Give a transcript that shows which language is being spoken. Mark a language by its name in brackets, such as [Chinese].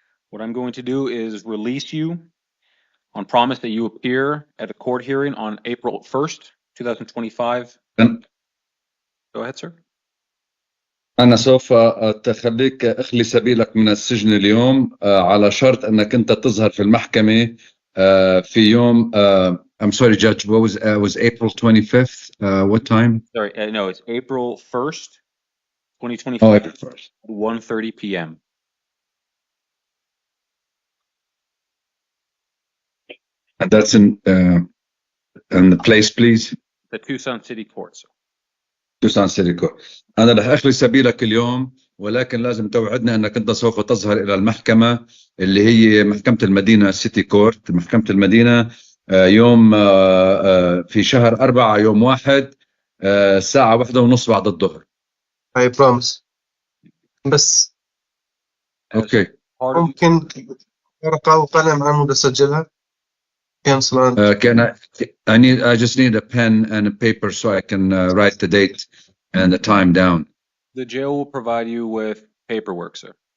[English] What I'm going to do is release you on promise that you appear at a court hearing on April 1st, 2025. Go ahead, sir. [Arabic] أنا سوف أخليك أخلي سبيلك من السجن اليوم على شرط أنك أنت تظهر في المحكمة في يوم [English] I'm sorry, Judge. Was April 25th? What time? Sorry, no, it's April 1st, 2025. Oh, April 1st. 1:30 p.m. And that's in the place, please. The Tucson City Court, sir. Tucson City Court. [Arabic] أنا رح أخلي سبيلك اليوم، ولكن لازم توعدنا أنك أنت سوف تظهر إلى المحكمة اللي هي محكمة المدينة City Court، محكمة المدينة يوم في شهر 4 يوم 1 الساعة 1:30 بعد الظهر. [English] I promise. بس [Arabic] أوكي. ممكن ورقة وقلم عم بسجلها. [English] I just need a pen and a paper so I can write the date and the time down. The jail will provide you with paperwork, sir.